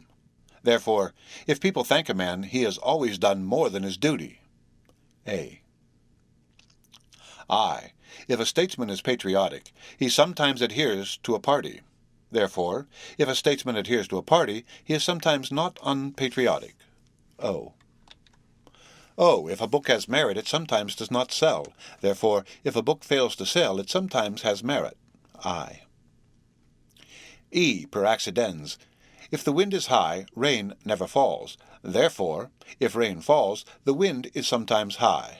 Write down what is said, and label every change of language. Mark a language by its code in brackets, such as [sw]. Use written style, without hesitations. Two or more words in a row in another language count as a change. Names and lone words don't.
[en] Therefore, if people thank a man, he has always done more than his duty. A. I. If a statesman is patriotic, he sometimes adheres to a party. Therefore, if a statesman adheres to a party, he is sometimes not unpatriotic. O. O. If a book has merit, it sometimes does not sell. Therefore, if a book fails to sell, it sometimes has merit. I. E. Per accidens. If the wind is high, rain never falls. Therefore, if rain falls, the wind is sometimes high.